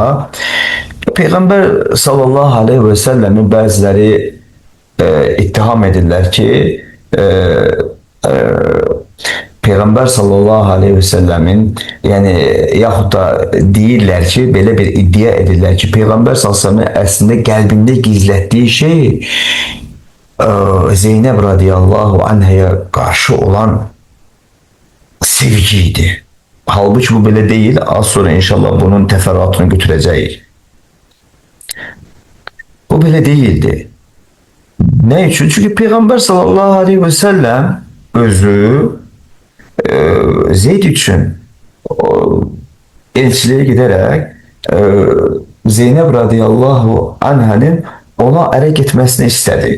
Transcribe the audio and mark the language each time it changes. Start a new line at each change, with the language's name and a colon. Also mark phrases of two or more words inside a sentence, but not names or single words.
Azerbaijani: Peyğəmbər
Arabic: sallallahu aleyhi ve selləmi
Azerbaijani: bəziləri ittiham edirlər ki, Peyğəmbər
Arabic: sallallahu aleyhi ve sellemin,
Azerbaijani: yəni yaxud da deyirlər ki, belə bir iddia edirlər ki, Peyğəmbər
Arabic: sallallahu aleyhi ve sellemin
Azerbaijani: əslində qəlbində gizlətdiyi şey Zeynəb
Arabic: radiyallahu anhaya
Azerbaijani: qarşı olan sevgi idi. Halbuki bu belə deyil. Az sonra inşallah bunun təfərrüatını götürəcəyik.
Turkish: Bu belə değildi. Ne için?
Azerbaijani: Çünkü Peyğəmbər
Arabic: sallallahu aleyhi ve sellem
Azerbaijani: özü Zeyd üçün
Turkish: elçiliğe giderek
Azerbaijani: Zeynep
Arabic: radıyallahu anhanın
Azerbaijani: ona ərə getməsini istedi.